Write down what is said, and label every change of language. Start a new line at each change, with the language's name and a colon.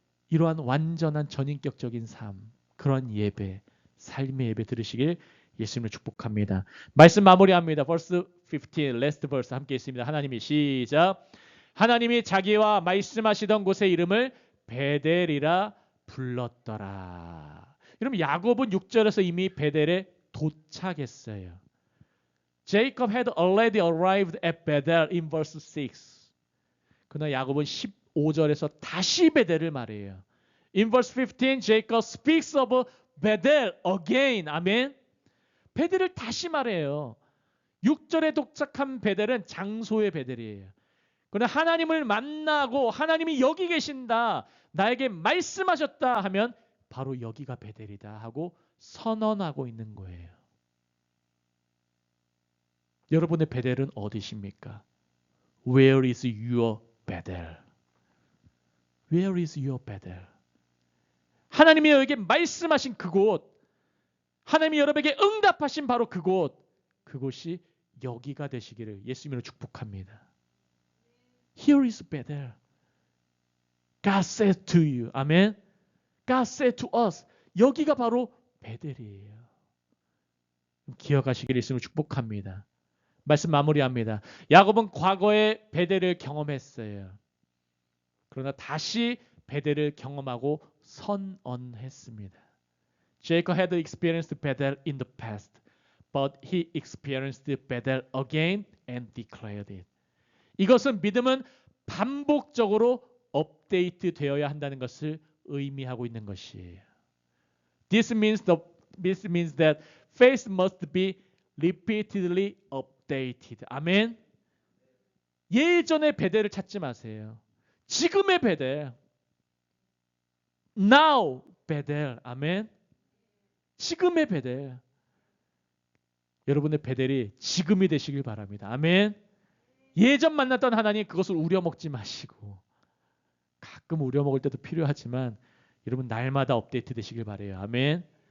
Korean: 이러한 완전한 전인격적인 삶, 그런 예배, 삶의 예배 들으시길 예수님을 축복합니다. 말씀 마무리합니다.
English: verse 15, last verse
Korean: 함께 있습니다. 하나님이 시작. 하나님이 자기와 말씀하시던 곳의 이름을 베델이라 불렀더라. 여러분 야곱은 6절에서 이미 베델에 도착했어요.
English: Jacob had already arrived at Bethel in verse 6.
Korean: 그러나 야곱은 15절에서 다시 베델을 말해요.
English: In verse 15, Jacob speaks of Bethel again.
Korean: 아멘. 베델을 다시 말해요. 6절에 도착한 베델은 장소의 베델이에요. 그러나 하나님을 만나고 하나님이 여기 계신다, 나에게 말씀하셨다 하면 바로 여기가 베델이다 하고 선언하고 있는 거예요. 여러분의 베델은 어디십니까?
English: Where is your Bethel? Where is your Bethel?
Korean: 하나님이 여러분에게 말씀하신 그곳, 하나님이 여러분에게 응답하신 바로 그곳, 그곳이 여기가 되시기를 예수님으로 축복합니다.
English: Here is Bethel. God said to you. 아멘. God said to us.
Korean: 여기가 바로 베델이에요. 기억하시기를 예수님으로 축복합니다. 말씀 마무리합니다. 야곱은 과거에 베델을 경험했어요. 그러나 다시 베델을 경험하고 선언했습니다.
English: Jacob had experienced Bethel in the past, but he experienced Bethel again and declared it.
Korean: 이것은 믿음은 반복적으로 업데이트 되어야 한다는 것을 의미하고 있는 것이에요.
English: This means that faith must be repeatedly updated.
Korean: 아멘. 예전의 베델을 찾지 마세요. 지금의 베델. Now 베델. 아멘. 지금의 베델. 여러분의 베델이 지금이 되시길 바랍니다. 아멘. 예전 만났던 하나님 그것을 우려먹지 마시고, 가끔 우려먹을 때도 필요하지만 여러분 날마다 업데이트 되시길 바라요. 아멘.